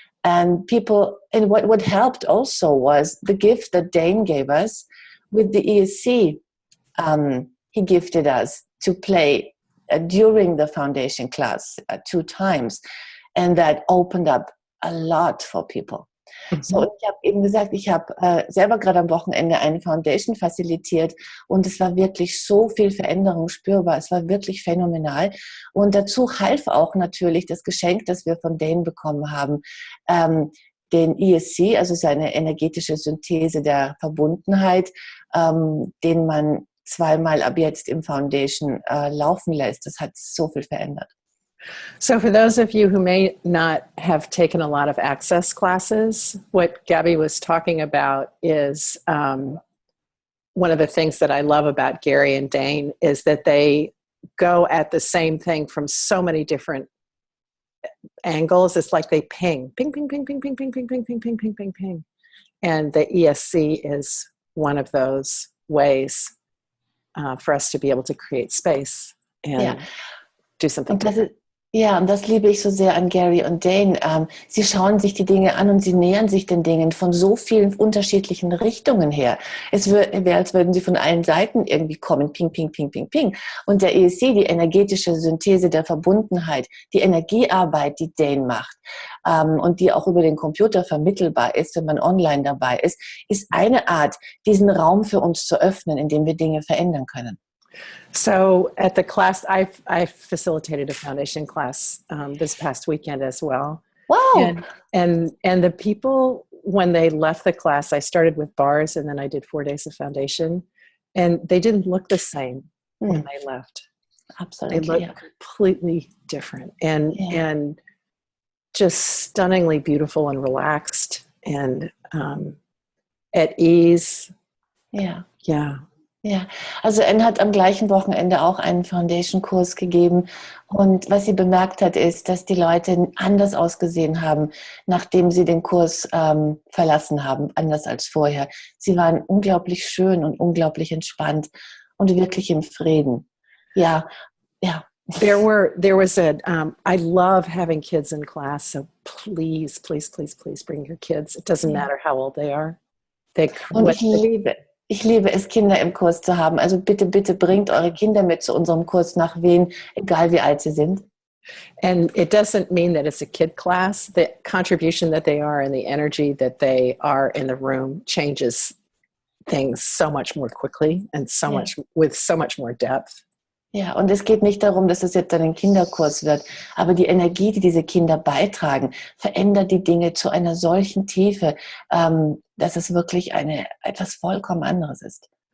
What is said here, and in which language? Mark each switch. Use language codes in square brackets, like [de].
[en] And what helped also was the gift that Dane gave us with the ESC. He gifted us to play during the foundation class 2 times, and that opened up a lot for people. Mhm. [de] So, und ich habe eben gesagt, ich habe selber gerade am Wochenende eine Foundation facilitiert und es war wirklich so viel Veränderung spürbar. Es war wirklich phänomenal. Und dazu half auch natürlich das Geschenk, das wir von denen bekommen haben, den ESC, also seine energetische Synthese der Verbundenheit, den man zweimal ab jetzt im Foundation laufen lässt. Das hat so viel verändert. [en] So for those of you who may not have taken a lot of access classes, what Gabby was talking about is one of the things that I love about Gary and Dane is that they go at the same thing from so many different angles. It's like they ping, ping, ping, ping, ping, ping, ping, ping, ping, ping, ping, ping, ping, ping. And the ESC is one of those ways for us to be able to create space and do something different. [de] Ja, und das liebe ich so sehr an Gary und Dane. Sie schauen sich die Dinge an und sie nähern sich den Dingen von so vielen unterschiedlichen Richtungen her. Es wäre, als würden sie von allen Seiten irgendwie kommen, ping, ping, ping, ping, ping. Und der ESC, die energetische Synthese der Verbundenheit, die Energiearbeit, die Dane macht und die auch über den Computer vermittelbar ist, wenn man online dabei ist eine Art, diesen Raum für uns zu öffnen, in dem wir Dinge verändern können. [en] So at the class, I facilitated a foundation class this past weekend as well. Wow! And the people, when they left the class, I started with bars and then I did 4 days of foundation, and they didn't look the same when they left. Absolutely, they looked completely different and just stunningly beautiful and relaxed and at ease. [de] Ja. [en] Yeah. [de] Ja, also Anne hat am gleichen Wochenende auch einen Foundation-Kurs gegeben und was sie bemerkt hat, ist, dass die Leute anders ausgesehen haben, nachdem sie den Kurs verlassen haben, anders als vorher. Sie waren unglaublich schön und unglaublich entspannt und wirklich im Frieden. Ja, ja. [en] There was I love having kids in class, so please, please, please, please bring your kids. It doesn't matter how old they are. [de] Und ich liebe es, Kinder im Kurs zu haben. Also bitte, bitte bringt eure Kinder mit zu unserem Kurs nach Wien, egal wie alt sie sind. [en] And it doesn't mean that it's a kid class. The contribution that they are and the energy that they are in the room changes things so much more quickly and so much with so much more depth. [de] Ja, und es geht nicht darum, dass es jetzt ein Kinderkurs wird, aber die Energie, die diese Kinder beitragen, verändert die Dinge zu einer solchen Tiefe, dass es wirklich etwas vollkommen anderes ist.